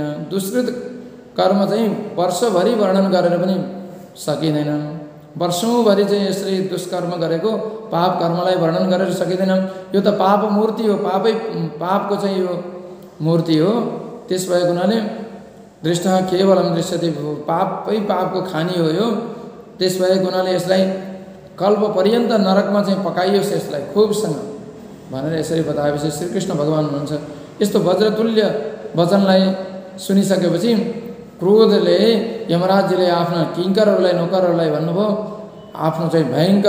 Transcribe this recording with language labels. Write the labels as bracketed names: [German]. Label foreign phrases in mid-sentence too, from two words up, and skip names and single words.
[Nepali] दुष्कृत कर्म चाहिँ वर्षभरि वर्णन गरेर पनि सकिँदैन। वर्षौँभरि चाहिँ यसले दुष्कर्म गरेको पाप कर्मलाई वर्णन गरेर सकिँदैन। यो त पाप मूर्ति हो, पापको चाहिँ यो मूर्ति हो। त्यस भएको हुनाले [Sanskrit] दृष्ट केवलम दृश्यते, [Nepali] पापै पापको खानी हो यो। त्यस भएको हुनाले यसलाई कल्प पर्यन्त नरकमा चाहिँ पकाइयोस् यसलाई खुबसँग भनेर यसरी बताएपछि श्रीकृष्ण भगवान हुनुहुन्छ। यस्तो वज्रतुल्य वचनलाई सुनिसकेपछि क्रोधले यमराजजीले आफ्ना किङ्करहरूलाई नोकरहरूलाई भन्नुभयो, आफ्नो चाहिँ भयङ्कर